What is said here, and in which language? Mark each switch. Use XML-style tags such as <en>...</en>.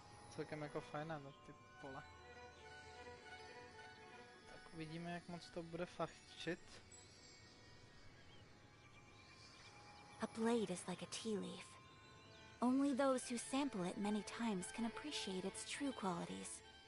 <cs>celkem jako fajná, no, ty pole. Tak uvidíme, jak moc to bude fachčit.</cs> <en>A blade is like a tea leaf. Only those who sample it many times can appreciate its true qualities.</en>